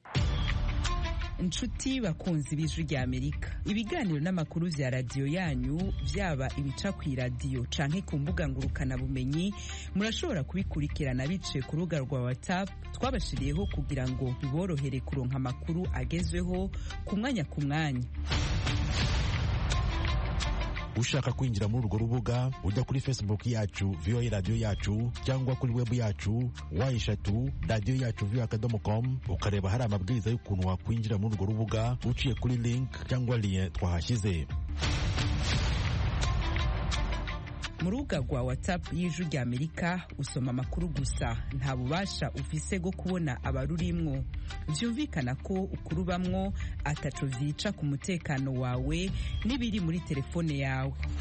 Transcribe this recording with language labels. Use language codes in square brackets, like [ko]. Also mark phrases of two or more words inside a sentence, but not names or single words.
[rn] Inshuti bakunzi b'Ijwi ry'Amerika, ibiganiro n'amakuru vya radio yanyu vyaba ibica ku radio canke ku mbuga ngurukana bumenyi, murashobora kubikurikirana bice ku rubuga rwa WhatsApp twabashiriyeho kugira ngo biborohere kuronka amakuru agezweho ku mwanya ku mwanya. [rw] Ushaka kwinjira muri urwo rubuga ujya kuri Facebook yacu VOA Radio yacu cyangwa kuri web yacu y3radio-yacu.com ukareba hari amabwiriza y'ukuntu wakwinjira muri urwo rubuga uciye kuri link cyangwa lien twahashyize. [rn] Mu rubuga rwa WhatsApp y'Ijwi ry'Amerika usoma amakuru gusa, nta bubasha ufise bwo kubona abarurimwo. Vyumvikana ko ukurubamwo ataco vyica ku mutekano wawe n'ibiri muri telefone yawe.